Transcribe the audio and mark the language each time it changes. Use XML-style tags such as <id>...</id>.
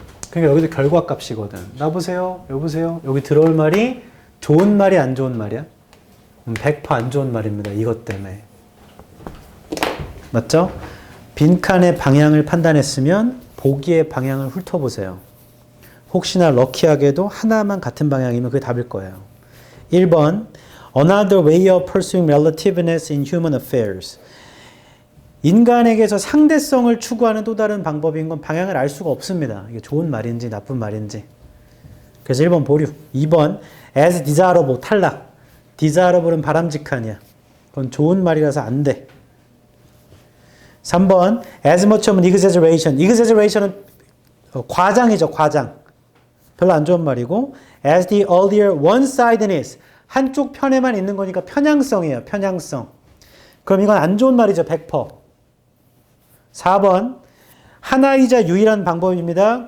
<ko>그러니까 여기도 결과 값이거든. 나보세요. 여보세요. 여기 들어올 말이 좋은 말이 안 좋은 말이야? 100% 안 좋은 말입니다. 이것 때문에. 맞죠? 빈칸의 방향을 판단했으면 보기의 방향을 훑어보세요. 혹시나 럭키하게도 하나만 같은 방향이면 그게 답일 거예요.</ko> <en>1번 Another way of pursuing relativeness in human affairs.</en> <ko>인간에게서 상대성을 추구하는 또 다른 방법인 건 방향을 알 수가 없습니다. 이게 좋은 말인지 나쁜 말인지. 그래서 1번 보류. 2번</ko> <en>as desirable</en> <ko>탈락. desirable은 바람직하냐. 그건 좋은 말이라서 안 돼.</ko> <en>3번 as much of an exaggeration.</en> <ko>exaggeration은 과장이죠. 과장. 별로 안 좋은 말이고</ko> <en>as the earlier one-sidedness.</en> <ko>한쪽 편에만 있는 거니까 편향성이에요. 편향성. 그럼 이건 안 좋은 말이죠. 100%. 4번 하나이자 유일한 방법입니다.</ko>